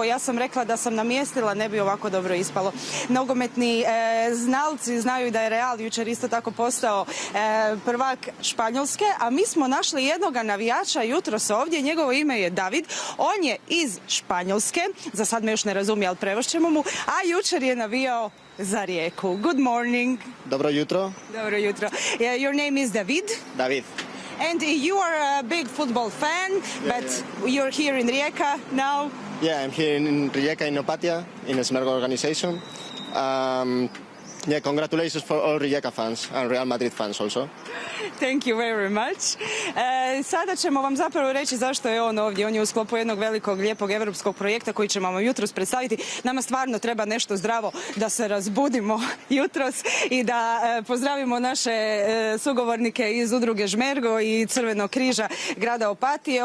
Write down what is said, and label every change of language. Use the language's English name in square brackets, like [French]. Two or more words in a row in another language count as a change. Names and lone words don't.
[Croatian] Ja sam rekla da sam namjestila, ne bi ovako dobro ispalo. Nogometni znalci znaju da je Real jučer isto tako postao prvak Španjolske, a mi smo našli jednog navijača jutros ovdje, njegovo ime je David, on je iz Španjolske, za sad me još ne razumije, ali prevošćemo mu, a jučer je navijao za Rijeku. [English] Good morning. [Croatian] Dobro jutro. Dobro jutro. [English] Your name is David? David. And you are a big football fan, but you're here in Rijeka now? Yeah, I'm here in Rijeka, in Opatia, in a Smergo organization. Congratulations for all Rijeka fans and Real Madrid fans also. Thank you very much. [Croatian] Sada ćemo vam zapravo reći zašto je on ovdje. On je u sklopu jednog velikog, lijepog europskog projekta koji ćemo vam jutros predstaviti. Nama stvarno treba nešto zdravo da se razbudimo jutros i da pozdravimo naše sugovornike iz udruge Žmergo i Crvenog križa grada Opatije.